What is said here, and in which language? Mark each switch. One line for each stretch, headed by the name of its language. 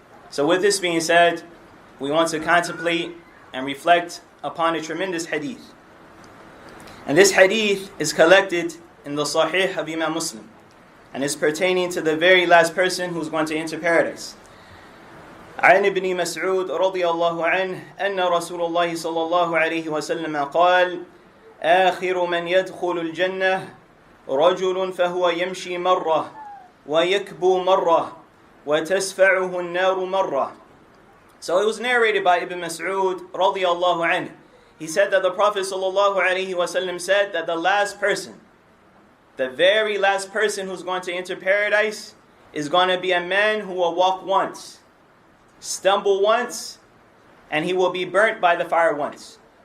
English: So with this being said, we want to contemplate and reflect upon a tremendous hadith. And this hadith is collected in the Sahih of Imam Muslim, and is pertaining to the very last person who's going to enter paradise.
Arabic: عن ابن مسعود رضي الله عنه أن رسول الله صلى الله عليه وسلم قال آخر من يدخل الجنة رجل فهو يمشي مرة ويكبو مرة وتسفعه النار مرة.
English: So it was narrated by Ibn Mas'ud رضي الله عنه. He said that the Prophet صلى الله عليه وسلم said that the last person, the very last person who's going to enter paradise is going to be a man who will walk once, stumble once, and he will be burnt by the fire once.